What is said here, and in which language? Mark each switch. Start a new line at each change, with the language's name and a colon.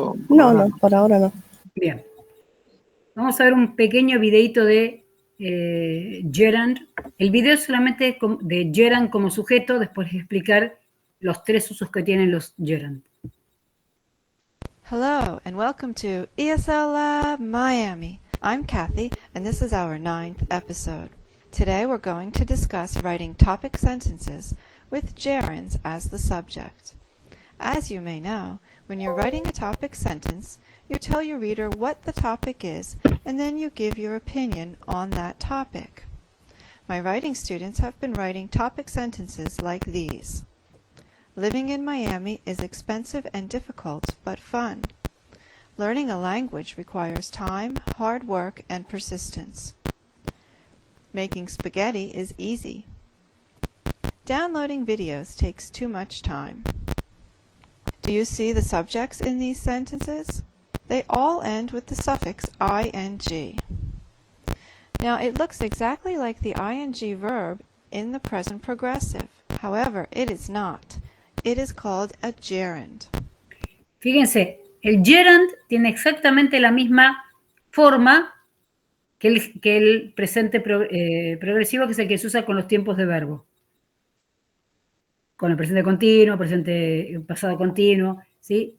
Spanish: No, por ahora no. Bien. Vamos a ver un pequeño videito de gerund. El video es solamente de gerund como sujeto, después de explicar los tres usos que tienen los gerund.
English: Hello and welcome to ESL Lab Miami. I'm Kathy and this is our 9th episode. Today we're going to discuss writing topic sentences with gerunds as the subject. As you may know, when you're writing a topic sentence, you tell your reader what the topic is and then you give your opinion on that topic. My writing students have been writing topic sentences like these. Living in Miami is expensive and difficult, but fun. Learning a language requires time, hard work, and persistence. Making spaghetti is easy. Downloading videos takes too much time. Do you see the subjects in these sentences? They all end with the suffix ing. Now it looks exactly like the ing verb in the present progressive. However, it is not. It is called a gerund.
Spanish: Fíjense, el gerund tiene exactamente la misma forma que el presente progresivo, que es el que se usa con los tiempos de verbo. Con el presente continuo, pasado continuo, ¿sí?